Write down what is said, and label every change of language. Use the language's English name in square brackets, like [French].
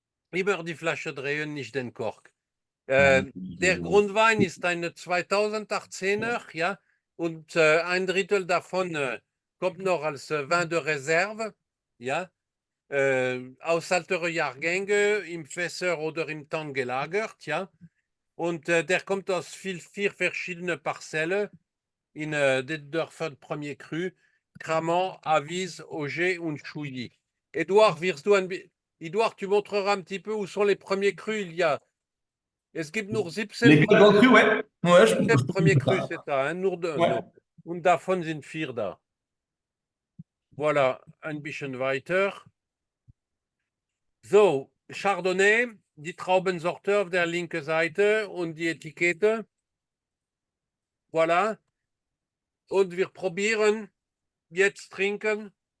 [German] Immer die Flasche drehen, nicht den Kork. Der Grundwein ist eine 2018er, ja, und ein Drittel davon kommt noch als Vin de Reserve, ja, aus älteren Jahrgängen im Fässer oder im Tank gelagert, ja, und der kommt aus vier verschiedenen Parzellen in den Dörfern Premier Cru, Cramant, Avise, Auger und Chouilly. [French] Edouard, Edouard, tu montreras un petit peu où sont les premiers crus. [German] Es gibt nur 17 [French] Les quatre Grand Cru, ouais. Ouais, je... Premier Cru, c'est ça, hein, nur Ouais. [German] no. Und davon sind 4 da. Voilà, ein bisschen weiter. So, Chardonnay, die Traubensorte auf der linken Seite und die Etikette. Voilà. Und wir probieren jetzt trinken.